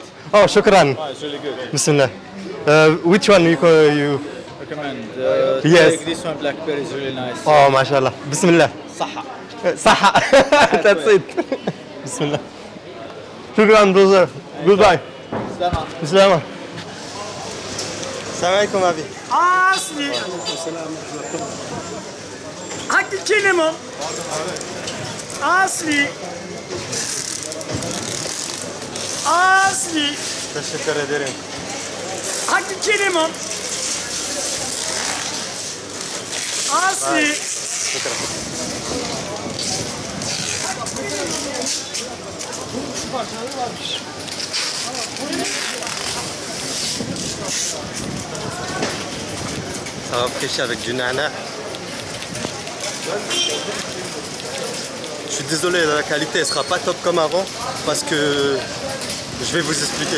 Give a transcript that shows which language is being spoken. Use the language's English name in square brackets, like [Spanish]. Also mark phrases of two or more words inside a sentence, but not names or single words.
[Arabic] Oh, shukran. [English] Oh, it's really good. Bismillah. Which one you? Recommend. Yes. Take this one, blackberry is really nice. [Arabic] Oh, mashallah. Bismillah. Saha. [English] Saha. That's it. Bismillah. Shukran, brother. Goodbye. [Arabic] Slama. Bismillah. Salam alaikum, abi. [Turkish] Asli. Hangi kelime? Asli. Asli. Teşekkür ederim. Hangi kelime? Asli. Şükran. [French] Ça va fraîcher avec du nana. Je suis désolé, la qualité ne sera pas top comme avant parce que je vais vous expliquer.